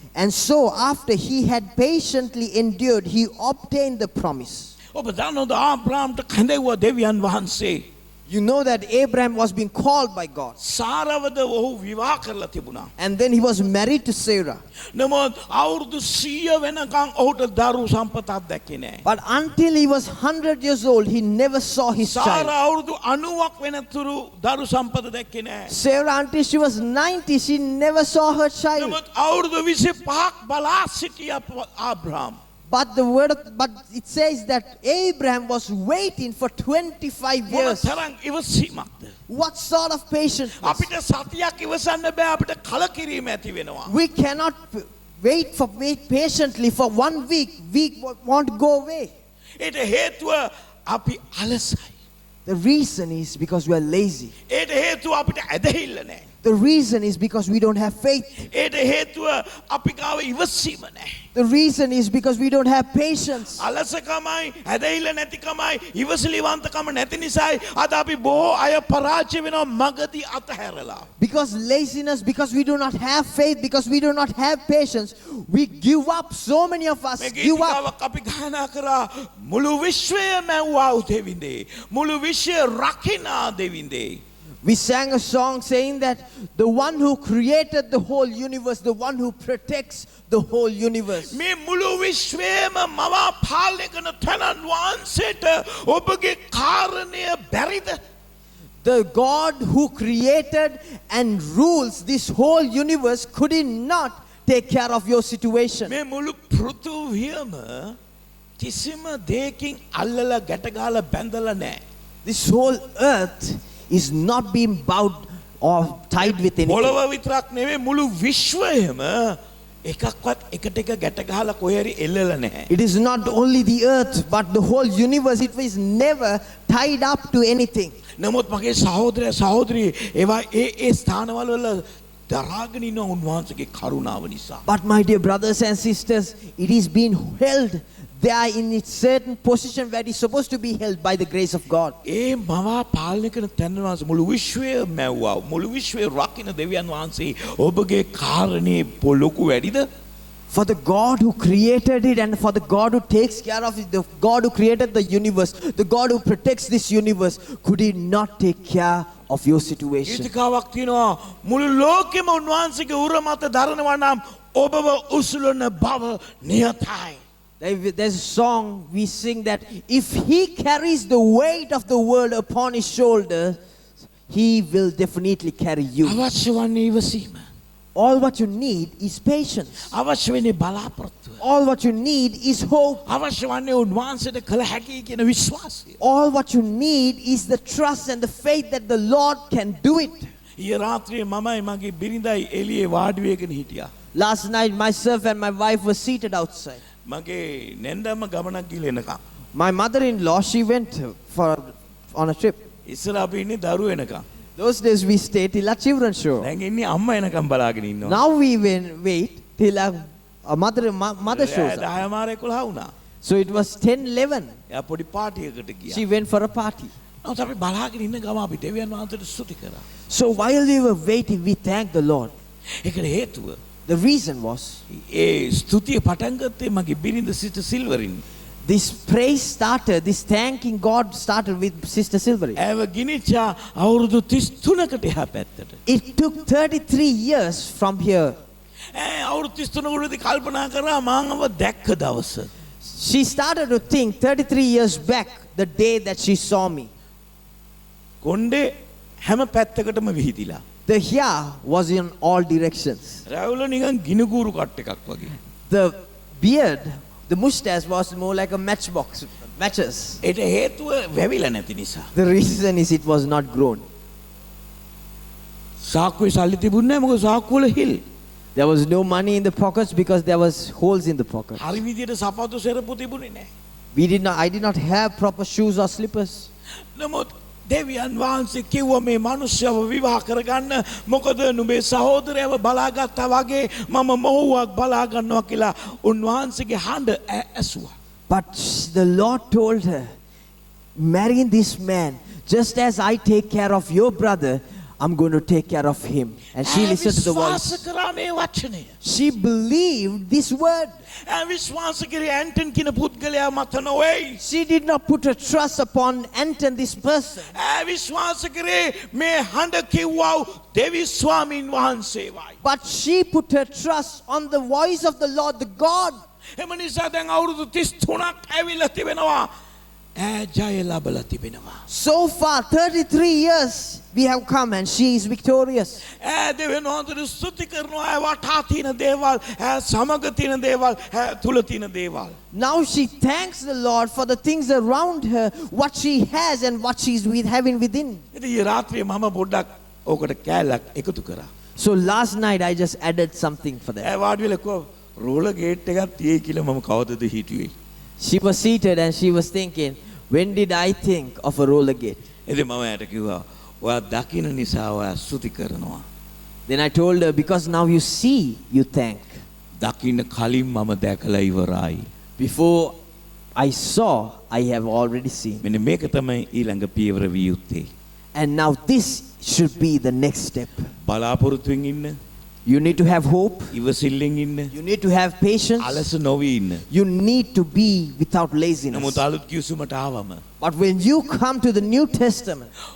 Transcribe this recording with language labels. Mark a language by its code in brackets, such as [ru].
[en] And so after he had patiently endured, he obtained the promise. [si] ඔබ දන්නවද ආබ්‍රහම්ට කැඳෙව්වා දෙවියන් වහන්සේ. [en] You know that Abraham was being called by God. [si] සාරවද ඔහු විවාහ කරලා තිබුණා. [en] And then he was married to Sarah. [si] නමුත් අවුරුදු 100 වෙනකන් ඔහුට දරු සම්පතක් දැක්කේ නැහැ. [en] But until he was 100 years old, he never saw his [si] සාර [en] child. [si] අවුරුදු 90ක් වෙනතුරු දරු සම්පත දැක්කේ නැහැ. [en] Sarah, until she was 90, she never saw her child. [si] නමුත් අවුරුදු 25ක් බලා සිටියා ආබ්‍රහම්. [en] But it says that Abraham was waiting for 25 years. [si] තරම් ඉවසීමක්ද? [en] What sort of patience? [si] අපිට සතියක් ඉවසන්න බෑ අපිට කලකිරීම ඇති වෙනවා. [en] We cannot wait patiently for 1 week. Week won't go away. [si] ඒට හේතුව අපි අලසයි. [en] The reason is because we are lazy. [si] ඒට හේතුව අපිට ඇදහිල්ල නැහැ. [en] The reason is because we don't have faith. [si] ඒට හේතුව අපි ගාව ඉවසීම නැහැ. [en] The reason is because we don't have patience. [si] අලසකමයි ඇදහිල්ල නැතිකමයි ඉවසිලිවන්තකම නැති නිසායි අද අපි බොහෝ අය පරාජය වෙනවා මගදී අතහැරලා. [en] Because laziness, because we do not have faith, because we do not have patience, we give up. So many of us [si] මේ [en] give up. [si] ගීතිකාවක් අපි ගායනා කරා මුළු විශ්වය මැව්වා දෙවිඳේ. මුළු විශ්වය රකිනා දෙවිඳේ. [en] We sang a song saying that the one who created the whole universe, the one who protects the whole universe. [si] මේ මුළු විශ්වයම මවා පාලනය කරන තනන් වහන්සේට ඔබගේ කාරණය බැරිද? [en] The God who created and rules this whole universe, could he not take care of your situation? [si] මේ මුළු පෘථුවියම කිසිම දෙයකින් අල්ලලා ගැටගහලා බැඳලා නැහැ. [en] This whole earth is not being bowed or tied with anything. [si] පොළව විතරක් නෙවෙයි මුළු විශ්වයම එකක්වත් එකට එක ගැට ගහලා කොහේ හරි එල්ලලා නැහැ. [en] It is not only the earth, but the whole universe. It is never tied up to anything. [si] නමුත් මගේ සහෝදරය සහෝදරී ඒවා ඒ ස්ථානවල වල දරාගෙන ඉන්න උන්වහන්සේගේ කරුණාව නිසා. [en] But my dear brothers and sisters, it is being held there in its certain position where it is supposed to be held by the grace of God. [si] ඒ මවා පාලනය කරන තැන වහන්සේ මුළු විශ්වය මැව්වා. මුළු විශ්වය රකින්න දෙවියන් වහන්සේ ඔබගේ කාරණේ ලොකු වැඩිද? [en] For the God who created it and for the God who takes care of it, the God who created the universe, the God who protects this universe, could he not take care of your situation? [si] ගීතිකාවක් තියෙනවා මුළු ලෝකෙම උන්වහන්සේගේ උර මත දරනවා නම් ඔබව උසුලන බව නියතයි. [en] There's a song we sing that if he carries the weight of the world upon his shoulder, he will definitely carry you. [si] අවශ්‍ය වන්නේ ඉවසීම. [en] All what you need is patience. [si] අවශ්‍ය වෙන්නේ බලාපොරොත්තුව. [en] All what you need is hope. [si] අවශ්‍ය වන්නේ උන්වහන්සේට කළ හැකි කියන විශ්වාසය. [en] All what you need is the trust and the faith that the Lord can do it. [si] ඊයේ රාත්‍රියේ මමයි මගේ බිරිඳයි එළියේ වාඩි වෙගෙන හිටියා. [en] Last night, myself and my wife were seated outside. [si] මගේ නැන්දම ගමනක් ගිහලා එනකම්. [en] My mother-in-law, she went on a trip. [si] ඉස්සර අපි ඉන්නේ දරුවෝ එනකම්. [en] Those days we stayed till our children show. [si] දැන් ඉන්නේ අම්මා එනකම් බලාගෙන ඉන්නවා. [en] Now we wait till our mother shows up. [si] 10 මාර 11 වුණා. [en] So it was 10:11. [si] එයා පොඩි පාටියකට ගියා. [en] She went for a party. [si] නමුත් අපි බලාගෙන ඉන්න ගම අපි දෙවියන් වහන්සේට ස්තුති කරා. [en] So while we were waiting, we thanked the Lord. [si] ඒකට හේතුව [en] The reason was [si] ඒ ස්තුතිය පටන් ගත්තේ මගේ බිරිඳ සිට සිල්වරින්. [en] this praise started, this thanking God started with Sister Silvery. [si] ඇව ගිනිච්චා අවුරුදු 33කට එහා පැත්තට. [en] It took 33 years from here. [si] අවුරුදු 33කදී කල්පනා කරා මාව දැක්ක දවස. [en] She started to think 33 years back, the day that she saw me. [si] කොණ්ඩේ හැම පැත්තකටම විහිදිලා. [en] The hair was in all directions. [si] රැවුල නිකන් ගිනිගුරු කට් එකක් වගේ. [en] The beard, the mustache was more like a matches. [si] ඒට හේතුව වැවිලා නැති නිසා. [en] The reason is it was not grown. [si] සාක්කුවේ සල්ලි තිබුණේ නැහැ මොකද සාක්කුව වල හිල්. [en] There was no money in the pockets because there was holes in the pocket. [si] හරි විදියට සපත්තු සෙරප්පු තිබුණේ නැහැ. [en] I did not have proper shoes or slippers. [si] නමුත් දෙවියන් වහන්සේ කිව්වා මේ මිනිස්සුව විවාහ කරගන්න මොකද නුඹේ සහෝදරයව බලාගත්තා වගේ මම මොහුවක් බලා ගන්නවා කියලා උන්වහන්සේගේ හඬ ඇසුවා. [en] But the Lord told her, marrying this man, just as I take care of your brother, I'm going to take care of him. And she listened to the voice. [si] විශ්වාස කරා මේ වචනය. [en] She believed this word. [si] විශ්වාස කරේ Anton කියන පුද්ගලයා මත නොවේ. [en] She did not put her trust upon Anton, this person. [si] විශ්වාස කරේ මේ හඬ කිව්වා දෙවි ස්වාමීන් වහන්සේවයි. [en] But she put her trust on the voice of the Lord, the God. [si] එම නිසා දැන් අවුරුදු 33ක් ඇවිල්ලා තිබෙනවා. ජය ලැබලා තිබෙනවා. [en] So far, 33 years we have come and she is victorious. [si] දෙවියන් වහන්සේට ස්තුති කරනවා වටා තියෙන දේවල් සමග තියෙන දේවල් තුල තියෙන දේවල්. [en] Now she thanks the Lord for the things around her, what she has and what she's having within. [si] ඉතින් ඊ රාත්‍රියේ මම පොඩ්ඩක් ඕකට කෑල්ලක් එකතු කරා. [en] So last night I just added something for that. [si] වාඩි වෙලා කිව්වා රෝලර් ගේට් එකක් තියෙයි කියලා මම කවදද හිතුවේ. [en] She was seated and she was thinking, when did I think of a roller gate? [si] ඉතින් මම එයාට කිව්වා ඔයා දකින්න නිසා ඔයා ස්තුති කරනවා. [en] Then I told her, because now you see, you thank. [si] දකින්න කලින් මම දැකලා ඉවරයි. [en] Before I saw, I have already seen. [si] මෙන්න මේක තමයි ඊළඟ පියවර විය යුත්තේ. [en] And now this should be the next step. [si] බලාපොරොත්තුෙන් ඉන්න. [en] You need to have hope. [si] ඉවසිල්ලෙන් ඉන්න. [en] You need to have patience. [si] අලස නොවී ඉන්න. [en] You need to be without laziness. [si] නමුත් අලුත් කිවිසුමට ආවම [en] But when you come to the New Testament,